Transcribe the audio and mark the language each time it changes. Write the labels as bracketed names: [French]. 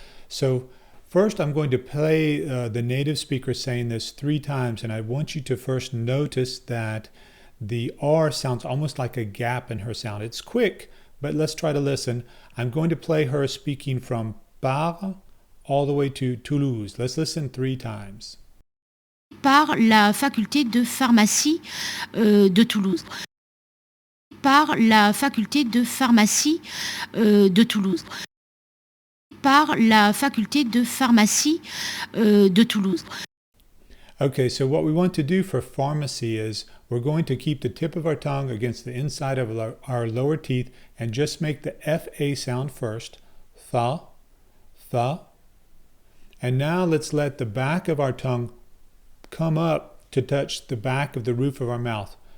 [English] So first I'm going to play the native speaker saying this 3 times, and I want you to first notice that the R sounds almost like a gap in her sound. It's quick, but let's try to listen. I'm going to play her speaking from Paris all the way to Toulouse. Let's listen 3 times. [French] Par la faculté de pharmacie de Toulouse. Par la faculté de pharmacie de Toulouse. Par la faculté de pharmacie de Toulouse. [English] Okay, so what we want to do for pharmacy is we're going to keep the tip of our tongue against the inside of our lower teeth and just make the FA sound first. Fa, fa. And now let's let the back of our tongue come up to touch the back of the roof of our mouth.